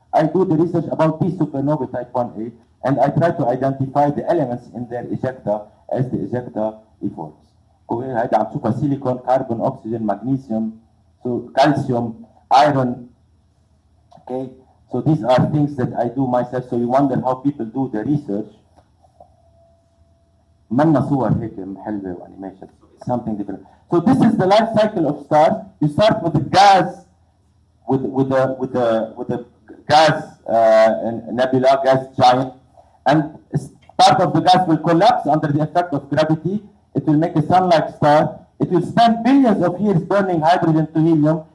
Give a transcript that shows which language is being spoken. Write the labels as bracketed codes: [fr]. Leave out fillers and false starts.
[en] I do the research about these supernovae type 1A, and I try to identify the elements in their ejecta as the ejecta evolves. [ar] هيدا عم تشوفها [en] silicon, carbon, oxygen, magnesium, so calcium, iron. Okay, so these are things that I do myself. So you wonder how people do the research. [ar] منا صور هيك حلوة وانيميشن. [en] So it's something different. So this is the life cycle of stars. You start with the gas, with the gas nebula, gas giant. And part of the gas will collapse under the effect of gravity. It will make a sun-like star. It will spend billions of years burning hydrogen to helium.